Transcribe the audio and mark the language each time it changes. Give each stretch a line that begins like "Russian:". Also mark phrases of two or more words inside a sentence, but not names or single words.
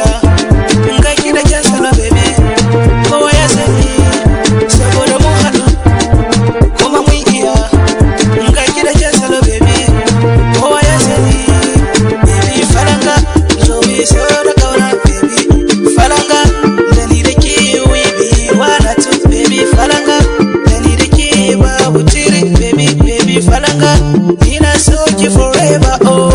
Hausa: Ga ki da kyan salo baby, kowa ya sani saboda mun haɗu kuma mun iya. Ga ki da kyan salo baby, kowa ya sani. Baby falanga so mi so da kauna baby falanga, da ni da ke
English: we be one or two.
Hausa: Baby falanga, da ni da ke babu tiri baby falanga, ni na so ki forever.